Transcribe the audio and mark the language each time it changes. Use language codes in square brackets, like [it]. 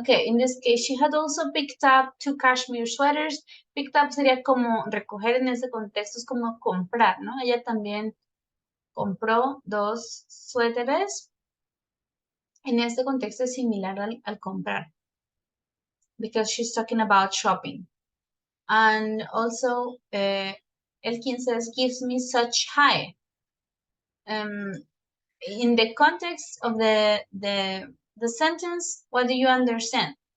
[en] Okay, in this case, she had also picked up 2 cashmere sweaters. [es] Picked up sería como recoger en ese contexto, es como comprar, ¿no? Ella también compró 2 suéteres. En este contexto es similar al comprar. [en] Because she's talking about shopping. And also, Elkin says, gives me such high. In the context of the sentence, what do you understand?